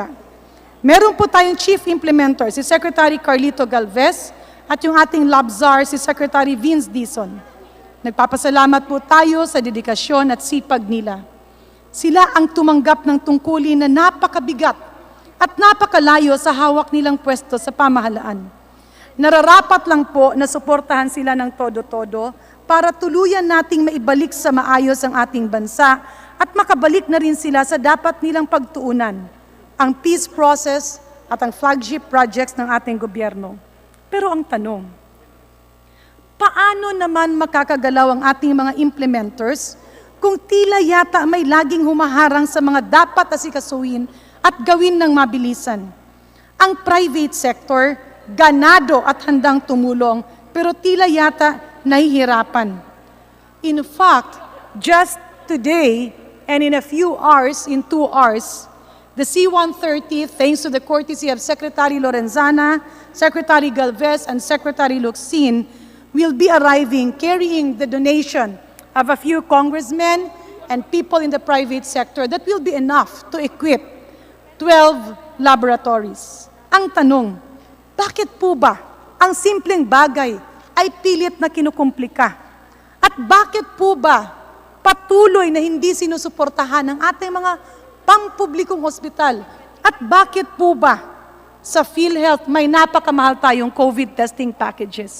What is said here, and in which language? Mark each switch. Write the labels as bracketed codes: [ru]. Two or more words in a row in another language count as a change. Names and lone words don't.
[tl] Meron po tayong [en] chief implementer, [tl] si Secretary Carlito Galvez, at yung ating LABZAR, si Secretary Vince Dizon. Nagpapasalamat po tayo sa dedikasyon at sipag nila. Sila ang tumanggap ng tungkulin na napakabigat at napakalayo sa hawak nilang pwesto sa pamahalaan. Nararapat lang po na suportahan sila ng todo-todo para tuluyan nating maibalik sa maayos ang ating bansa at makabalik na rin sila sa dapat nilang pagtuunan, ang [en] peace process [tl] at ang [en] flagship projects [tl] ng ating gobyerno. Pero ang tanong, paano naman makakagalaw ang ating mga implementers kung tila yata may laging humaharang sa mga dapat asikasuhin at gawin ng mabilisan? Ang [en] private sector, [tl] ganado at handang tumulong, pero tila yata nahihirapan. [en] In fact, just today, and in a few hours, in 2 hours, the C-130, thanks to the courtesy of Secretary Lorenzana, Secretary Galvez, and Secretary Locsin, will be arriving carrying the donation of a few congressmen and people in the private sector that will be enough to equip 12 laboratories. [tl] Ang tanong, bakit po ba ang simpleng bagay ay pilit na kinukumplika? At bakit po ba patuloy na hindi sinusuportahan ng ating mga pampublikong ospital? At bakit po ba sa PhilHealth may napakamahal tayong [en] COVID testing packages?